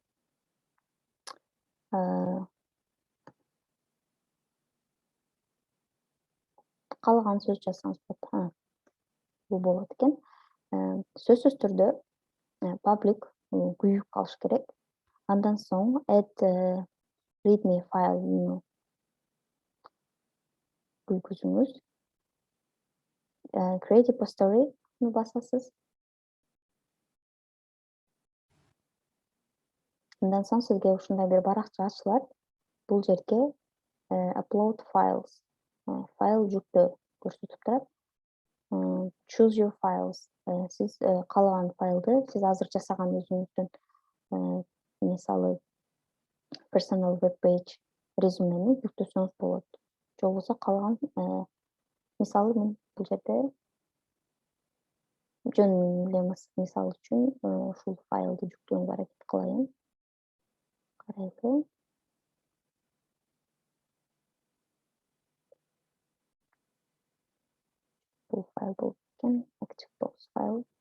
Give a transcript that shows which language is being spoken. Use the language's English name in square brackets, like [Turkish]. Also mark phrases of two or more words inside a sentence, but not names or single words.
[Kyrgyz] Калган сөз жазсаңыз болот. Бул болот экен. Сөзсүз түрдө public күйүп калыш керек. Андан соң [English] add readme file [Kyrgyz] күйгүзүңүз. [English] Create repository басасыз. [Kyrgyz] Андан соң сизге ушундай бир баракча ачылат. Бул жерге [English] upload files, [Kyrgyz] файл жүктө көрсөтүп турат. [English] Choose your files. [Kyrgyz] Сиз каалаган файлды сиз азыр жасаган өзүңүздүн мисалы [English] personal web page [Kyrgyz] резюмени жүктөсөңүз болот. Же болбосо каалаган мисалы мен бул жерде жөн эле мисал үчүн ушул файлды жүктөөгө аракет кылайын. Карайлы. Бул файл болуп кеткен, ActiveBox файл.